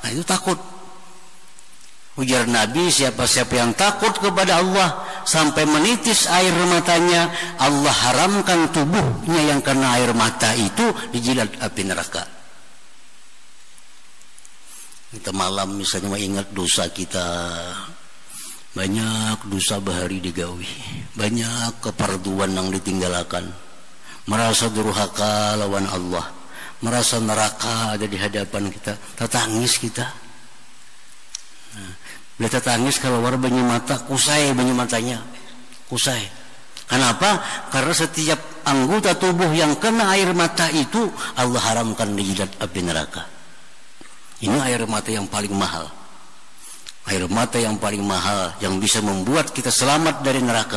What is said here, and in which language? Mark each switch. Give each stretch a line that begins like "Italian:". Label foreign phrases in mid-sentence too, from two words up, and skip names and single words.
Indonesian: Nah, itu takut. Ujar Nabi, siapa-siapa yang takut kepada Allah sampai menitis air matanya, Allah haramkan tubuhnya yang kena air mata itu dijilat api neraka. Kita malam misalnya ingat dosa kita, banyak dosa bahari digawi, banyak keparduan yang ditinggalkan, merasa durhaka lawan Allah, merasa neraka ada di hadapan kita, tetangis kita.
Banjar: Bila tetangis keluar banyu mata, kusai banyu matanya, kusai.
Indonesian: Kenapa? Karena setiap anggota tubuh yang kena air mata itu Allah haramkan dijilat api neraka. Ini air mata yang paling mahal. Air mata yang paling mahal yang bisa membuat kita selamat dari neraka.